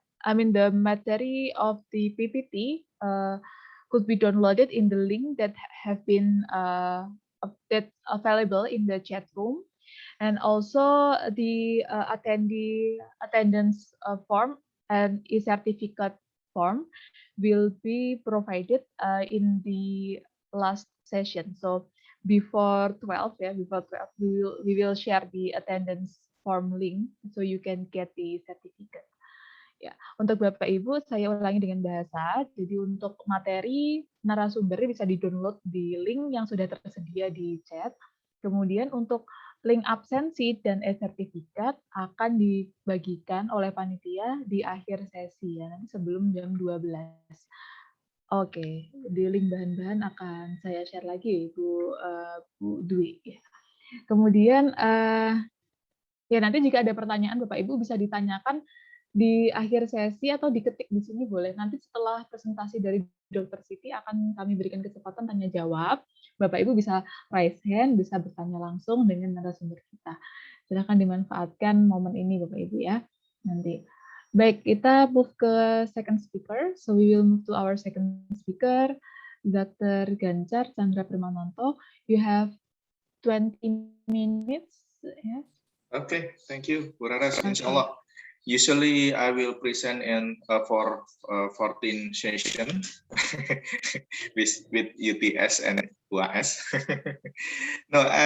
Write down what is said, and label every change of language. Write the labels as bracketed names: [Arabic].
[English] I mean, the material of the PPT could be downloaded in the link that have been that's available in the chat room, and also the attendance form and e-certificate form will be provided in the last session. So before 12, we will share the attendance form link so you can get the certificate. [Indonesian] Ya, untuk Bapak Ibu saya ulangi dengan bahasa. Jadi untuk materi narasumber bisa di-download di link yang sudah tersedia di chat. Kemudian untuk link absensi dan e-sertifikat akan dibagikan oleh panitia di akhir sesi ya, nanti sebelum jam 12. Oke, di link bahan-bahan akan saya share lagi Bu Dwi. Kemudian ya nanti jika ada pertanyaan Bapak Ibu bisa ditanyakan di akhir sesi atau diketik di sini boleh. Nanti setelah presentasi dari Dr. Siti akan kami berikan kesempatan tanya jawab. Bapak Ibu bisa [English] raise hand, [Indonesian] bisa bertanya langsung dengan narasumber kita. Silakan dimanfaatkan momen ini Bapak Ibu ya. Nanti. Baik, kita move ke [English] second speaker. So we will move to our second speaker, Dr. Ganjar Chandra Permananto. You have 20 minutes. Yes. Okay, thank you, Bu Raras. Inshallah. Usually I will present in for 14 session with UTS and UAS. No,